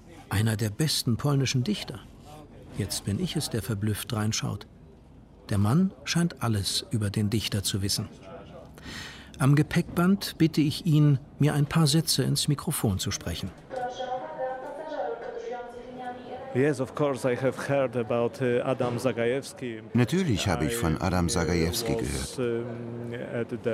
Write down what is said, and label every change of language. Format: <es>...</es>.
<de>Einer der besten polnischen Dichter. Jetzt bin ich es, der verblüfft reinschaut. Der Mann scheint alles über den Dichter zu wissen. Am Gepäckband bitte ich ihn, mir ein paar Sätze ins Mikrofon zu sprechen.</de> <en>Yes, of course I have heard about Adam Zagajewski.</en> <de>Natürlich habe ich von Adam Zagajewski gehört.</de>